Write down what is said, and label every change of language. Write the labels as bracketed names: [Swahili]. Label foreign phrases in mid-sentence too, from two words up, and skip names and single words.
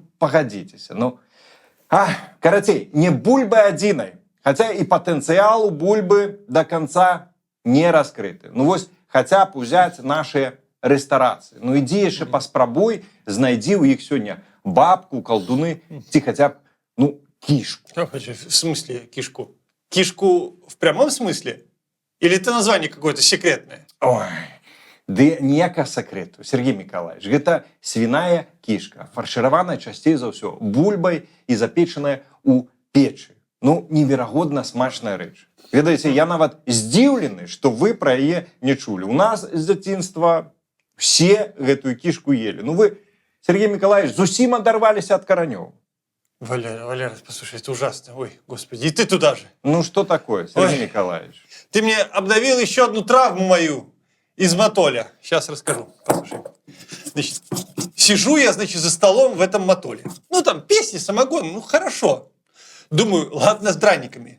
[Belarusian] Ну, пагадзіцеся, ну, Карацей, не бульбы адзінай, хаця і патэнцыял у бульбы [Russian] до конца [Belarusian] не раскрыты. Ну вось, хаця б узяць наши рэстарацыі. Ну ідзі яшчэ паспрабуй, знайдзі ў іх сёння бабку, колдуны, ці хаця б, ну, кишку. [Russian] В смысле кишку? Кишку в прямом смысле? Или это название какое-то секретное? Ой, [Belarusian] ды ніякага сакрэту, Сергей Миколаевич. Гэта свиная кишка, фаршираваная часцей за ўсё бульбай і запечаная у печы. Ну, неверагодна смачная рэч. Ведаеце, я нават здзіўлены, што вы пра яе не чулі. У нас з дзяцінства все гэтую [Russian] кишку ели. [Belarusian] Ну вы, Сергей Миколаевич, зусім адарваліся ад каранёў. [Russian] Валера, послушай, это ужасно. Ой, господи, и ты туда же. Ну что такое, Сергей Николаевич? Ты мне обновил еще одну травму мою из мотоля. Сейчас расскажу. Послушай. Значит, сижу я, значит, за столом в этом мотоле. Ну, там песни, самогон, ну, хорошо. Думаю, ладно, с драниками.